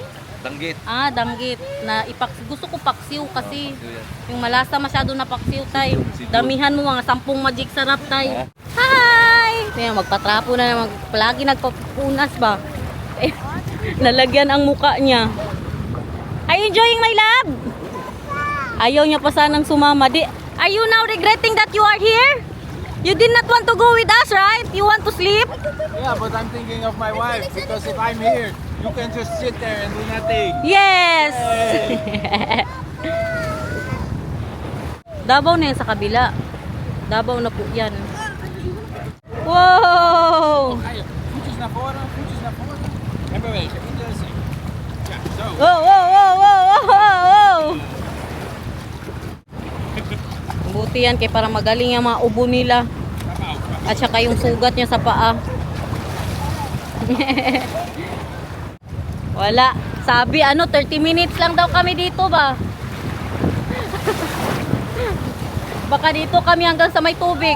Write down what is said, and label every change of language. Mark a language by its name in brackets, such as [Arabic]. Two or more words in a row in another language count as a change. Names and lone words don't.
[Filipino] Danggit. Ah, danggit. Na gusto ko paksiw kasi Paksiw yan. yung malasa masyado na paksiw, Tay. Sigo. Damihan mo mga 10 magic sarap, Tay. Ah. Hi! Kaya magpatrapo na naman. Palagi nagpapunas ba? Eh, nalagyan ang muka niya. [English] Are you enjoying my love? [Filipino] Ayaw niya pa sanang sumama. [English] Are you now regretting that you are here? You did not want to go with us, right? You want to sleep? Yeah, but I'm thinking of my wife because if I'm here, you can just sit there and do nothing. Yes! [Filipino] Davao na yan sa kabila. Davao na po yan. Wow! [Dutch] Voetjes naar voren, voetjes naar voren. En bewegen, niet zitten. Ja, zo. Wow, wow, wow, wow, wow, wow! [Filipino] Buti yan kay para magaling yung mga ubo nila. At saka yung sugat niya sa paa. Wala. Sabi 30 minutes lang daw kami dito ba? Baka dito kami hanggang sa may tubig.